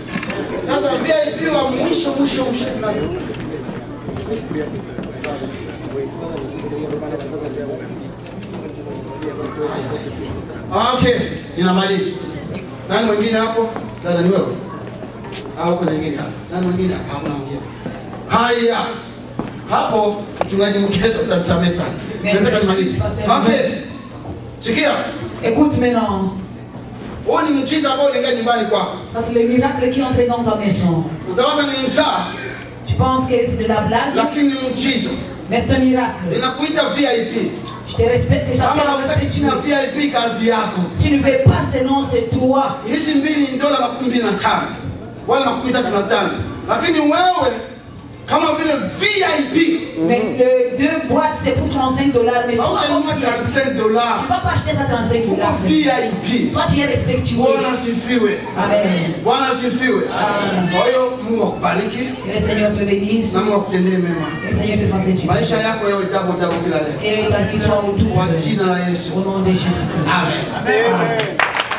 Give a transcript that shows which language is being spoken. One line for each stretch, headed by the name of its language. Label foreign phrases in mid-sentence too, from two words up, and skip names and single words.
Swahili: Sasa VIP wa mwisho. Okay, ninamaliza. Nani mwingine hapo? Dada ni wewe? Au kuna mwingine hapo? Nani mwingine hapo? Hakuna mwingine. Haya. Hapo mchungaji mkiweza utanisamehe sana. Nataka nimalize. Okay. Sikia.
French: Écoute maintenant.
Swahili: Huo ni muujiza ambao uliingia nyumbani kwako.
French: Ça c'est le miracle qui est entré dans ta maison.
Swahili: Utawaza ni msaa.
French: Tu penses que c'est de la blague?
Swahili: Lakini ni muujiza.
French: Mais c'est un miracle.
Swahili: Ninakuita VIP.
French: Je te respecte et
Swahili: kama unataka jina VIP kazi yako.
French: Tu ne fais pas ce nom, c'est toi.
Swahili: Hizi mbili ni $25 wala $35. Lakini wewe kama vile VIP.
French: Mais les 2 boîtes c'est pour $35 mais toi $35. Tu vas pas acheter ça $35. VIP. Toi tu es respectueux.
Swahili: Bwana sifiwe. Amen. Bwana sifiwe. Kwa hiyo Mungu akubariki.
French: Le Seigneur te bénisse.
Swahili: Na Mungu akutendee mema.
French: Le Seigneur te fasse du bien.
Swahili: Maisha yako yawe double kila leo.
French: Et ta vie soit autour.
Swahili: Kwa jina la Yesu.
French: Au nom de Jésus. Amen.